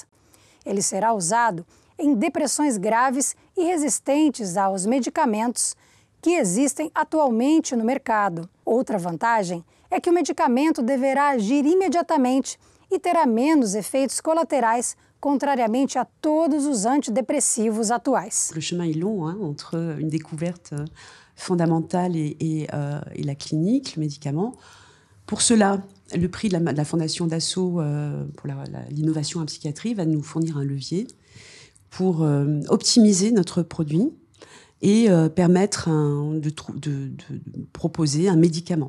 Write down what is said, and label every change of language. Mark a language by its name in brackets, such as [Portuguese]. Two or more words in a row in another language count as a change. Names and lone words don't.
[Portuguese] Ele será usado em depressões graves e resistentes aos medicamentos que existem atualmente no mercado. Outra vantagem é que o medicamento deverá agir imediatamente e terá menos efeitos colaterais contrariamente a todos os antidepressivos atuais. [French] Le chemin est long entre une découverte fondamentale et la clinique, le médicament. Pour cela, le prix de la Fondation Dassault pour l'innovation en psychiatrie va nous fournir un levier pour optimiser notre produit et permettre de proposer un médicament.